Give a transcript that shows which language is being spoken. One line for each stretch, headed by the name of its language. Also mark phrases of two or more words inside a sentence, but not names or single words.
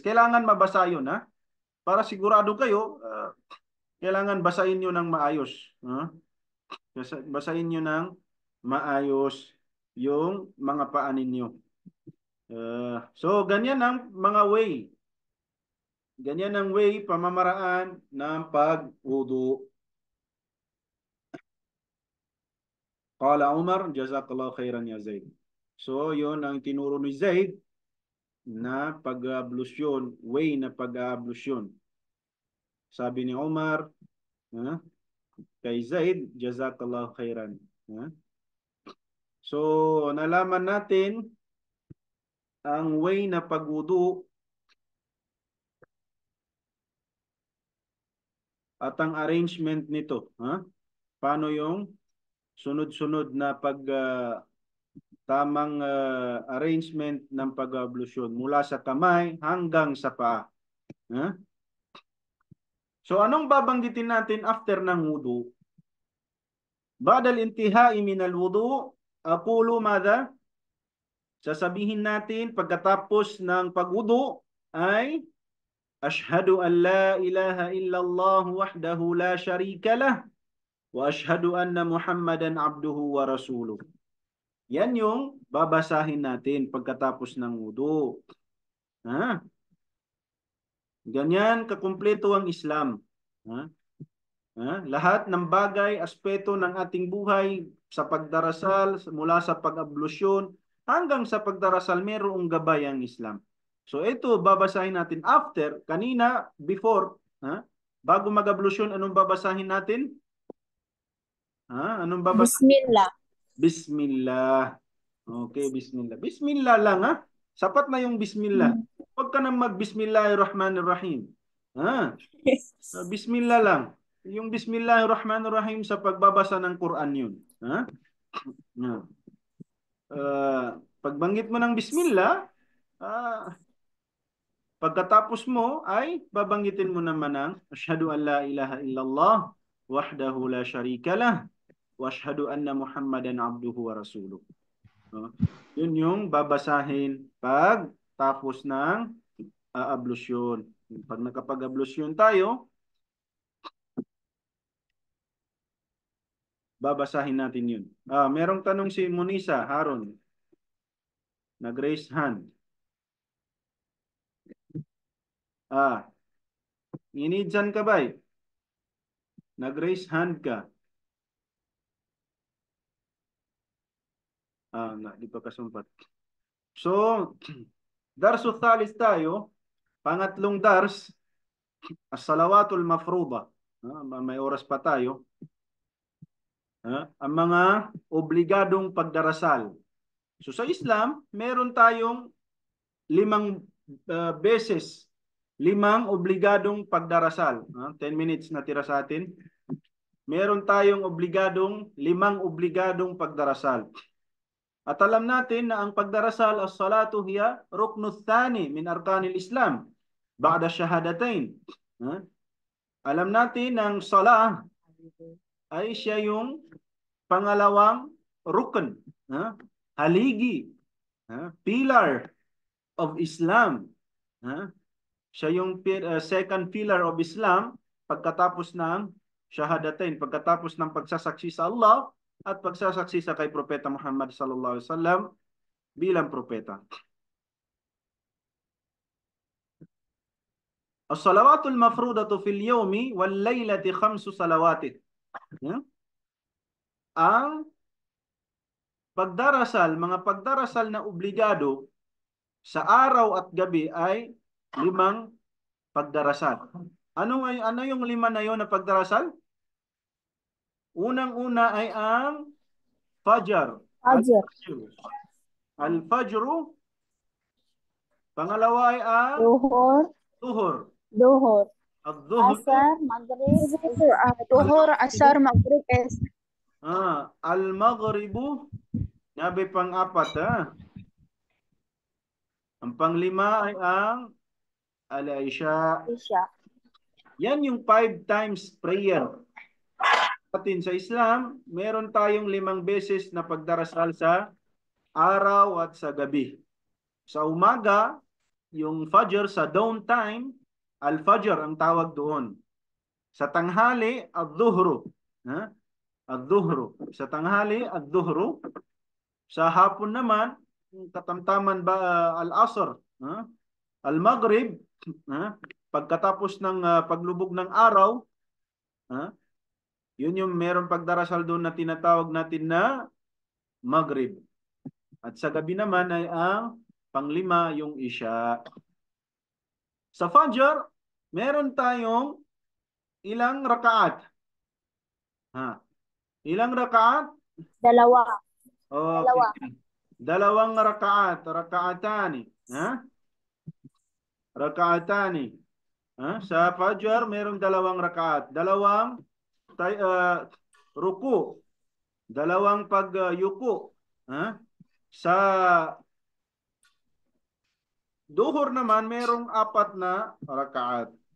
Filipino: Kailangan mabasa yun, para sigurado kayo, kailangan basahin nyo ng maayos. Basahin nyo ng maayos yung mga paa ninyo. So, ganyan ang mga way. Ganyan ang way, pamamaraan ng pag-wudu.
Arabic: قال عمر، جزاك الله خيرا يا زيد.
Filipino: So, yun ang tinuro ni Zaid na pag-ablusyon, way na pag-ablusyon. Sabi ni Umar, kay Zaid,
Arabic: جزاك الله خيرا.
Filipino: So, nalaman natin ang way na pag-wudu at ang arrangement nito. Paano yung sunod-sunod na tamang arrangement ng pag-ablusyon mula sa kamay hanggang sa paa. So anong babanggitin natin after ng wudu?
Arabic: بعد الانتهاء من الوضوء، أقول ماذا?
Filipino: Sasabihin natin pagkatapos ng pagwudu ay
Arabic: أشهد أن لا إله إلا الله وحده لا شريك له وأشهد أن محمدا عبده ورسوله.
Filipino: Yan yung babasahin natin pagkatapos ng wudu. Ganyan kakumpleto ang Islam. Lahat ng bagay, aspeto ng ating buhay sa pagdarasal, mula sa pag-ablusyon hanggang sa pagdarasal, mayroong gabay ang Islam. So ito, babasahin natin after, kanina, before, bago mag-ablusyon, anong babasahin natin? Anong babasahin? Bismillah. Bismillah. Okay, bismillah. Bismillah lang, Sapat na yung bismillah. Huwag ka nang mag-bismillahirrahmanirrahim. Bismillah lang. Yung bismillahirrahmanirrahim sa pagbabasa ng Quran yun. Pagbanggit mo ng bismillah, pagkatapos mo ay babanggitin mo naman ng
Arabic: أشهد أن لا إله إلا الله وحده لا شريك له وأشهد أن محمدا عبده ورسوله.
Filipino: Yun yung babasahin pag tapos ng ablusyon. Pag nakapag-ablusyon tayo, babasahin natin yun. Merong tanong si Munisa Haron. Nag-raise hand. Inidyan ka ba? Nag-raise hand ka. Di pa kasumpat. So,
Arabic: درس ثالث
Filipino: tayo. Pangatlong dars,
Arabic: الصلوات المفروضة.
Filipino: May oras pa tayo. Ang mga obligadong pagdarasal. So sa Islam, meron tayong 5 beses, 5 obligadong pagdarasal. 10 minutes na tira sa atin. Meron tayong 5 obligadong pagdarasal. At alam natin na ang pagdarasal,
Arabic: الصلاة هي ركن ثاني من أركان الإسلام بعد الشهادتين.
Filipino: Alam natin ng salah ay siya yung pangalawang rukn, haligi,
English: pillar of Islam.
Filipino: Siya yung
English: second pillar of Islam
Filipino: pagkatapos ng shahadatain, pagkatapos ng pagsasaksi sa Allah at pagsasaksi sa kay Propeta Muhammad
Arabic: صلى الله عليه وسلم
Filipino: bilang propeta.
Arabic: الصلوات المفروضة في اليوم والليلة 5 صلوات.
Filipino: Ang pagdarasal, mga pagdarasal na obligado sa araw at gabi ay 5 pagdarasal. Ano yung 5 na yon na pagdarasal? Unang-una ay ang Fajr. Fajr. Al-Fajru. Pangalawa ay ang Duhur. Duhur. Duhur. Al-Duhur. Asar, Maghrib. Duhur, Asar, Maghrib, Al-Maghribu. Nabi pang-4, Ang pang-5 ay ang Al-Isha. Isya. Yan yung
English: 5 times prayer.
Filipino: Atin sa Islam, meron tayong 5 beses na pagdarasal sa araw at sa gabi. Sa umaga, yung Fajr, sa dawn time, Al-Fajr ang tawag doon. Sa tanghali, Al-Dhuhru. Al-Dhuhru. Sa tanghali, Al-Dhuhru. Sa hapon naman, katamtaman ba Al-Asr. Al-Maghrib, pagkatapos ng paglubog ng araw, yun yung meron pagdarasal doon na tinatawag natin na Maghrib. At sa gabi naman ay ang pang-5 yung Isha. Sa Fajr, meron tayong ilang rakaat? Ilang rakaat? Dalawa. Okay. Dalawang rakaat.
Arabic: ركعتان. ركعتان.
Filipino: Sa Fajr, merong 2 rakaat. Dalawang ruku. Dalawang pagyuko. Sa Duhur naman, merong 4 na rakaat.